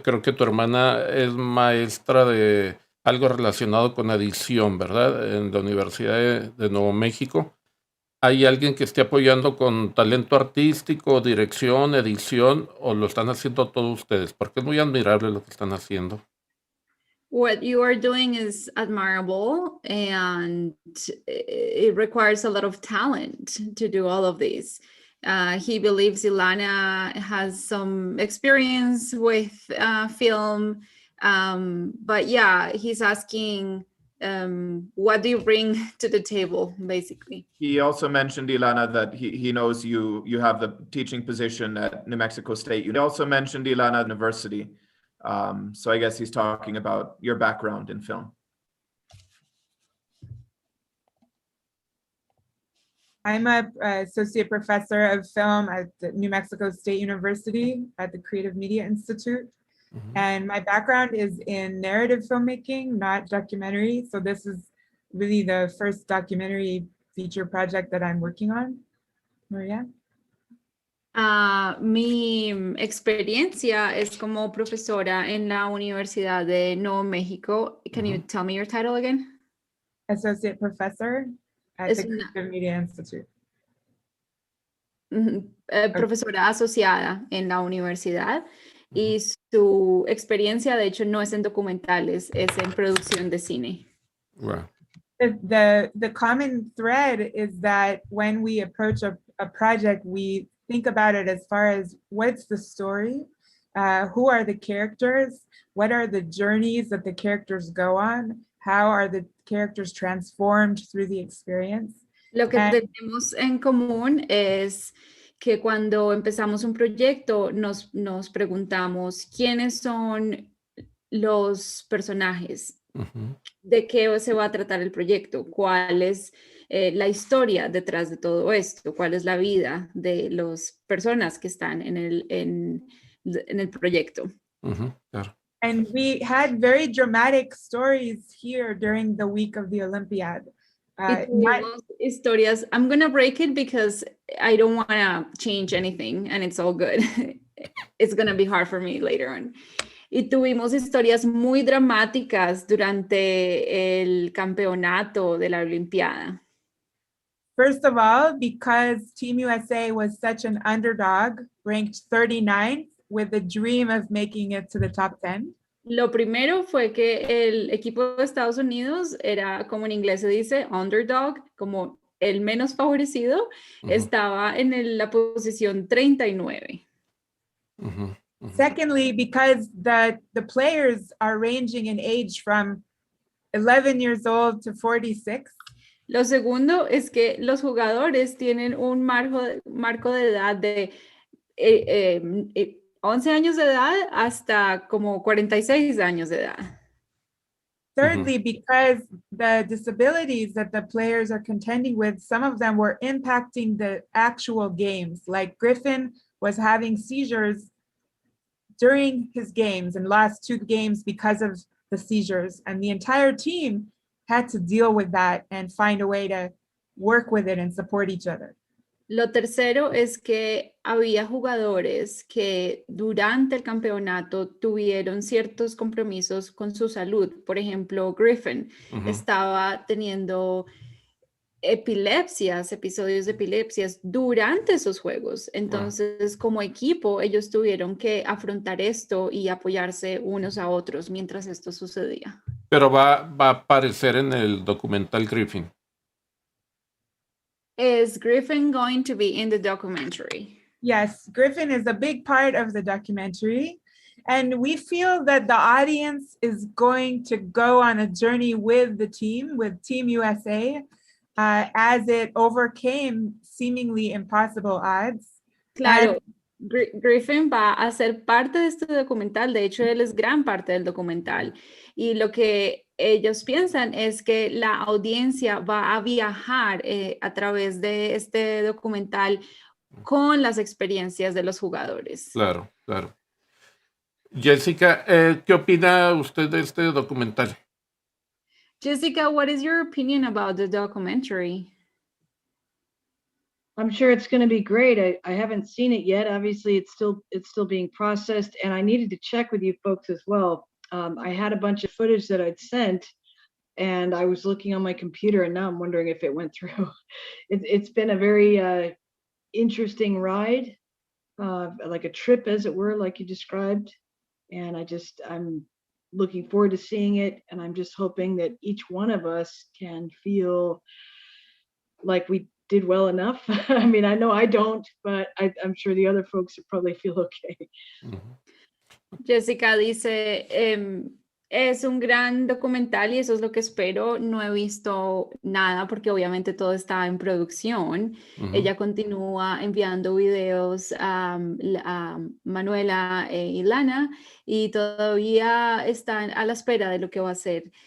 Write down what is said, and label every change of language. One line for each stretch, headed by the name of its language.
Spanish: Creo que tu hermana es maestra de algo relacionado con adición, ¿verdad? En la Universidad de Nuevo México. ¿Hay alguien que esté apoyando con talento artístico, dirección, edición, o lo están haciendo todos ustedes? Porque es muy admirable lo que están haciendo.
English: What you are doing is admirable, and it requires a lot of talent to do all of this. He believes Ilana has some experience with film, but yeah, he's asking, what do you bring to the table, basically? He also mentioned, Ilana, that he knows you have the teaching position at New Mexico State. He also mentioned, Ilana, University. So I guess he's talking about your background in film. I'm a associate professor of film at the New Mexico State University at the Creative Media Institute. And my background is in narrative filmmaking, not documentary. So this is really the first documentary feature project that I'm working on. Maria?
Spanish: Mi experiencia es como profesora en la Universidad de Nuevo México.
English: Can you tell me your title again? Associate professor at
Spanish: Es
English: the
Spanish: una-
English: Creative Media Institute.
Spanish: Profesora asociada en la universidad, y su experiencia, de hecho, no es en documentales, es en producción de cine.
English: Wow. The common thread is that when we approach a project, we think about it as far as what's the story, who are the characters, what are the journeys that the characters go on, how are the characters transformed through the experience.
Spanish: Lo que tenemos en común es que cuando empezamos un proyecto nos preguntamos quiénes son los personajes, de qué se va a tratar el proyecto, cuál es la historia detrás de todo esto, cuál es la vida de las personas que están en el proyecto. Claro.
English: And we had very dramatic stories here during the week of the Olympiad.
Spanish: Y tuvimos historias.
English: I'm gonna break it because I don't want to change anything and it's all good. It's gonna be hard for me later on.
Spanish: Y tuvimos historias muy dramáticas durante el campeonato de la Olimpiada.
English: First of all, because Team USA was such an underdog, ranked 39th with the dream of making it to the top 10.
Spanish: Lo primero fue que el equipo de Estados Unidos era, como en inglés se dice, underdog, como el menos favorecido, estaba en la posición 39.
English: Secondly, because the players are ranging in age from 11 years old to 46.
Spanish: Lo segundo es que los jugadores tienen un marco de edad de 11 años de edad hasta como 46 años de edad.
English: Thirdly, because the disabilities that the players are contending with, some of them were impacting the actual games. Like Griffin was having seizures during his games and lost 2 games because of the seizures. And the entire team had to deal with that and find a way to work with it and support each other.
Spanish: Lo tercero es que había jugadores que durante el campeonato tuvieron ciertos compromisos con su salud. Por ejemplo, Griffin estaba teniendo episodios de epilepsias durante esos juegos. Entonces, como equipo, ellos tuvieron que afrontar esto y apoyarse unos a otros mientras esto sucedía. Pero va a aparecer en el documental Griffin.
English: Is Griffin going to be in the documentary? Yes, Griffin is a big part of the documentary. And we feel that the audience is going to go on a journey with the team, with Team USA, as it overcame seemingly impossible odds.
Spanish: Claro, Griffin va a ser parte de este documental. De hecho, él es gran parte del documental. Y lo que ellos piensan es que la audiencia va a viajar a través de este documental con las experiencias de los jugadores. Claro, claro. Jessica, ¿qué opina usted de este documental?
English: Jessica, what is your opinion about the documentary? I'm sure it's going to be great. I haven't seen it yet. Obviously, it's still being processed, and I needed to check with you folks as well. I had a bunch of footage that I'd sent And I was looking on my computer, and now I'm wondering if it went through. It's been a very interesting ride, like a trip, as it were, like you described. And I'm looking forward to seeing it. And I'm just hoping that each one of us can feel like we did well enough. I mean, I know I don't, but I'm sure the other folks will probably feel okay.
Spanish: Jessica dice, es un gran documental y eso es lo que espero. No he visto nada porque obviamente todo está en producción. Ella continúa enviando videos a Manuela y Lana y todavía están a la espera de lo que va a hacer.